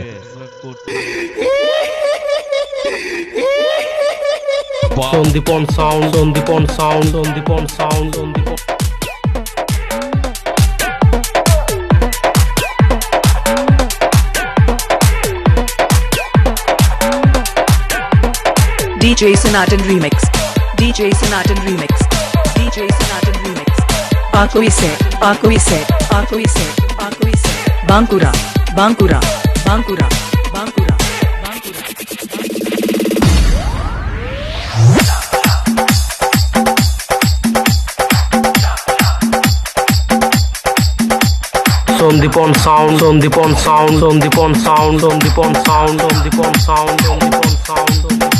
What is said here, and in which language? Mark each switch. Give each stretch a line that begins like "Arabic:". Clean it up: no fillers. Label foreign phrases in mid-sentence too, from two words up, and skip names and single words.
English: Sondipon sound, Sondipon sound, Sondipon sound, Sondipon. DJ Sanatan Remix. DJ Sanatan Remix. DJ Sanatan Remix. Pakoi set, Pakoi set, Pakoi set, Pakoi set. Bankura, Bankura, Bankura, Bankura, Bankura. Sondipon sound, Sondipon sound, Sondipon sound, Sondipon sound, Sondipon sound, Sondipon sound, Sondipon.